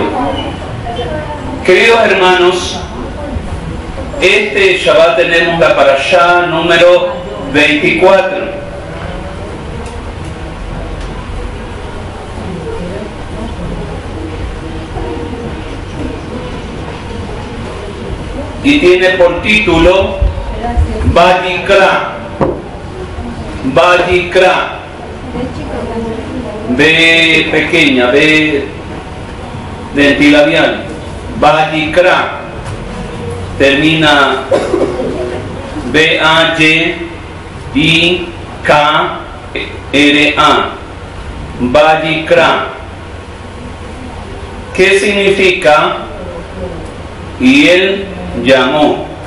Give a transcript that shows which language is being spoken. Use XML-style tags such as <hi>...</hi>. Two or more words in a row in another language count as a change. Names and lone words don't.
<es>Queridos hermanos, este Shabbat tenemos la parashá número 24. Y tiene por título Vayikra. Vayikra. B pequeña, B dentilabial. Vayikra. Termina B-A-Y-I-K-R-A. Vayikra. ¿Qué significa? Y él llamó.</es>